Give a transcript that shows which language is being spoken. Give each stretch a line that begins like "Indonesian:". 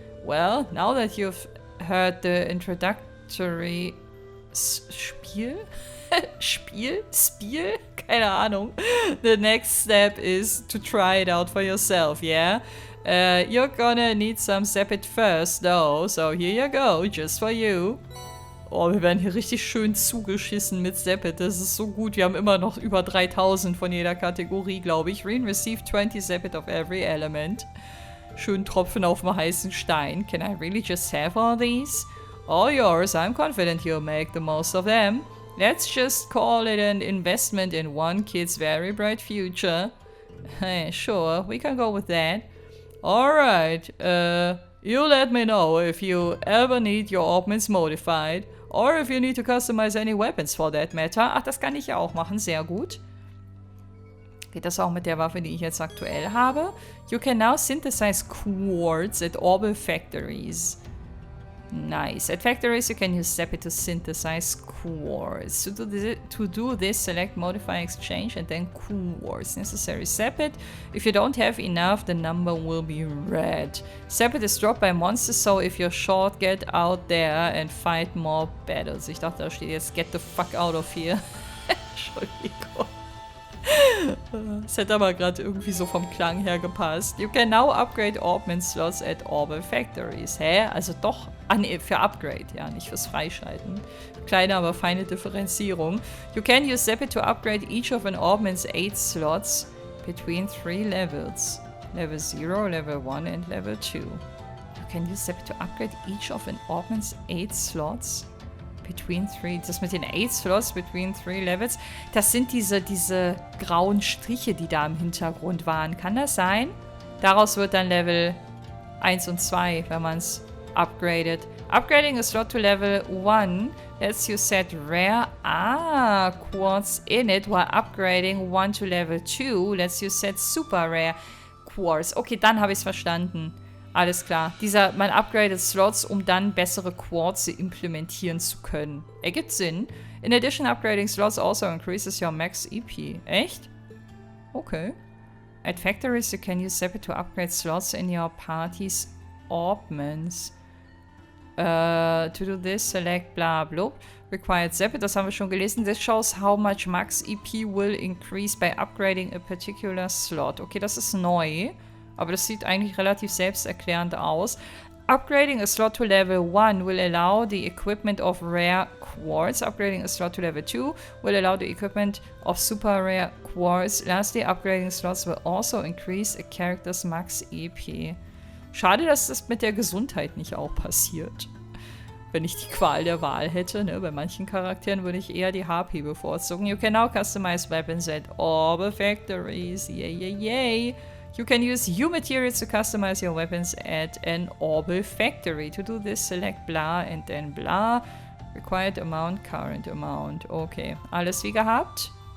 English: Well, now that you've heard the introductory
German: Spiel? Spiel? Keine Ahnung.
English: The next step is to try it out for yourself, yeah? You're gonna need some Sepit first, though, so here you go, just for you.
German: Oh, wir werden hier richtig schön zugeschissen mit Sepit. Das ist so gut. Wir haben immer noch über 3000 von jeder Kategorie, glaube ich.
English: Rin received 20 Sepit of every element.
German: Schön Tropfen auf dem heißen Stein.
English: Can I really just have all these? All yours. I'm confident you'll make the most of them. Let's just call it an investment in one kid's very bright future. Sure, we can go with that. Alright, you let me know if you ever need your augments modified. Or if you need to customize any weapons for that matter.
German: Ach, das kann ich ja auch machen, sehr gut. Geht das auch mit der Waffe, die ich jetzt aktuell habe?
English: You can now synthesize quartz at Orbital factories. Nice. At factories, you can use Sepit to synthesize quartz. To do this, select Modify Exchange and then quartz. Necessary Sepit. If you don't have enough, the number will be red. Sepit is dropped by monsters, so if you're short, get out there and fight more battles.
German: Ich dachte, da steht jetzt
English: Get the fuck out of here.
German: Entschuldigung. Das hätte aber gerade irgendwie so vom Klang her gepasst.
English: You can now upgrade augment slots at Orbital factories. Hä?
German: Also doch für Upgrade, ja, nicht fürs Freischalten. Kleine, aber feine Differenzierung.
English: You can use Sepit to upgrade each of an augment's 8 slots between 3 levels. Level 0, Level 1 and Level 2. You can use Sepit to upgrade each of an augment's 8 slots between 3.
German: Das mit den
English: 8 Slots between 3 Levels,
German: das sind diese grauen Striche, die da im Hintergrund waren. Kann das sein? Daraus wird dann Level 1 und 2, wenn man es upgradet.
English: Upgrading a slot to Level 1 lets you set rare quartz in it, while upgrading one to Level 2 lets you set super rare quartz.
German: Okay, dann habe ich es verstanden. Alles klar. Man upgradet Slots, um dann bessere Quartze implementieren zu können. Ergibt Sinn.
English: In addition, upgrading slots also increases your max EP.
German: Echt?
English: Okay. At factories, you can use Sepit to upgrade slots in your party's augments. To do this, select blah blah. Required Sepit,
German: das haben wir schon gelesen.
English: This shows how much max EP will increase by upgrading a particular slot.
German: Okay, das ist neu. Aber das sieht eigentlich relativ selbsterklärend aus.
English: Upgrading a slot to level 1 will allow the equipment of rare quartz. Upgrading a slot to level 2 will allow the equipment of super rare quartz. Lastly, upgrading slots will also increase a character's max EP.
German: Schade, dass das mit der Gesundheit nicht auch passiert. Wenn ich die Qual der Wahl hätte, ne? Bei manchen Charakteren würde ich eher die HP bevorzugen.
English: You can now customize weapons at Orbital factories. Yay, yay, yay. You can use HIER materials to customize your weapons at an Orbital factory. To do this, select blah and then blah. Required amount, current amount.
German: Okay, alles wie gehabt.